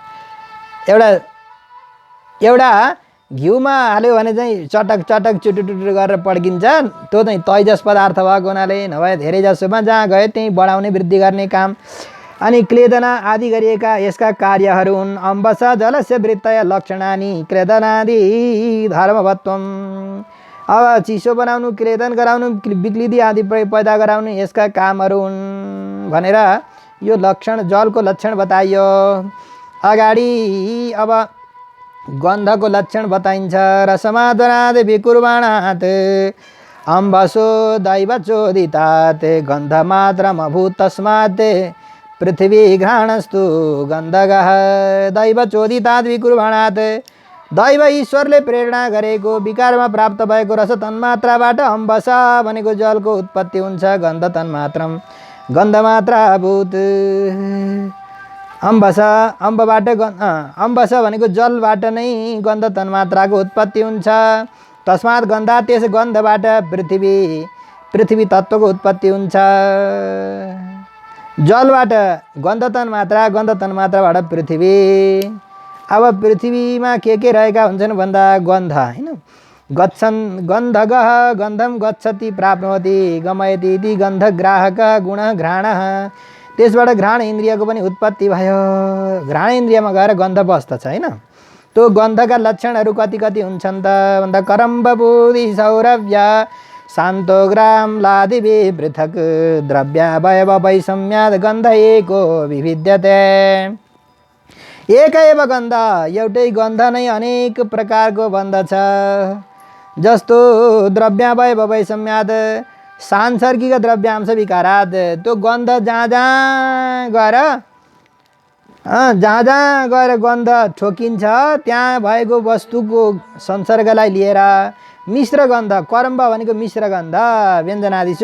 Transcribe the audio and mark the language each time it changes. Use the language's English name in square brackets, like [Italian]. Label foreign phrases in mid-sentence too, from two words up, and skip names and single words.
[Nepali] एउटा घिउमा हाल्यो भने चाहिँ चटक चुटुटुटु गरेर पड्किन्छ, त्यो चाहिँ तैजस पदार्थ भएको हुनाले, नभए धेरै जसोमा जहाँ गयो त्यहीँ बढाउने वृद्धि गर्ने काम। अनि क्लेदना आदि गरिएका यसका कार्यहरू हुन्। [Sanskrit] अम्बस जलस्य वृत्तय लक्षणानि क्लेदनादि धर्मवत्वम। [Nepali] अब चिसो बनाउनु, क्लेदन गराउनु, विक्लिदि आदि पैदा गराउनु यसका कामहरू हुन् भनेर यो लक्षण, जलको लक्षण बताइयो। अगाडि अब गन्धको लक्षण बताइन्छ। [Sanskrit] रसमादनाद विकुर्वाणात् अम्बसो दैवचोदितात् गन्धमात्रमभूत् तस्मात् पृथ्वी घ्राणस्तु गन्धगः। दैवचोदितात् विकुर्वाणात्, [Nepali] दैव ईश्वरले प्रेरणा गरेको विकारमा प्राप्त भएको रस तन्मात्राबाट अम्बस भनेको जलको उत्पत्ति हुन्छ। [Sanskrit] गन्ध तन्मात्रम गन्धमात्राभूत। [Nepali] अम्बस, अम्बबाट अम्बस भनेको जलबाट नै गन्ध तन्मात्राको उत्पत्ति हुन्छ। [Sanskrit] तस्मात् गन्धा, [Nepali] त्यस गन्धबाट पृथ्वी तत्त्वको उत्पत्ति हुन्छ। जलबाट गन्ध तन्मात्रा, गन्ध तन्मात्राबाट पृथ्वी। अब पृथ्वीमा के रहेका हुन्छन् भन्दा गन्ध हैन, [Sanskrit] गच्छन् गन्धगः गन्धम गच्छति प्राप्नोति गमयति इति गन्धग्राहक गुणः घ्राणः। [Nepali] त्यसबाट घ्राण इन्द्रियको पनि उत्पत्ति भयो। घ्राण इन्द्रियमा गएर गन्ध बस्दछ हैन। त्यो गन्धका लक्षणहरू कति कति हुन्छन् त भन्दा [Sanskrit] करम्ब बुधि सौरभ्य शान्तोग्राम लादिवि पृथक द्रव्यावयव वैषम्यात् गन्ध एको विविध्यते। एक एव गन्ध, [Nepali] एउटै गन्ध नै अनेक प्रकारको बन्दछ। [Sanskrit] जस्तो द्रव्यावयव वैषम्यात्, सांसर्गिक द्रव्यांश विकारात्। [Nepali] त्यो गन्ध जहाँ जहाँ गएर गन्ध ठोकिन्छ त्यहाँ भएको वस्तुको संसर्गलाई लिएर मिश्र गन्ध, करम्ब भनेको मिश्र गन्ध व्यञ्जनादिषु।